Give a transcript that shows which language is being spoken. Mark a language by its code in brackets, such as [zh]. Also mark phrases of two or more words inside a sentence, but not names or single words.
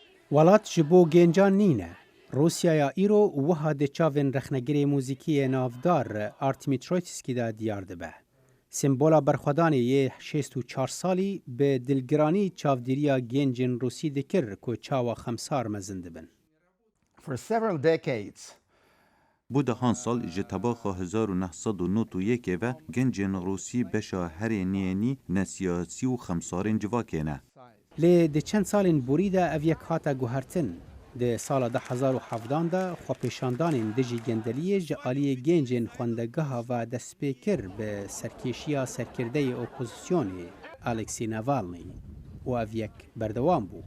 [ku] ولات ji bo gêncan nîne. Rusyaya îro wiha di çavên rexnegirê mûzîkiyê navdar Artemitroitskî de diyar dibe. Sembola berxwedanê yê 64 salî bi dilgiranî çavdîriya gêncên Rûsî dikir ku çawa xemsar mezin dibin. [en] For several decades, [ku] Bu dehan sal ji tebaxa 1991 ve gencên Rûsî beşa herê nêyanî nesiyasî û xemsarên civakê ne. Lê di çend salên borî de ev yek hate guhertin. Di sala 2017 de xwepêşandanên dijî gendeliyê ji aliyê gêncên xwendegeha ve destpêkir bi serkêşiya serkirdeyê opozisyonê Alexei Navalny û ev yek berdewam bû.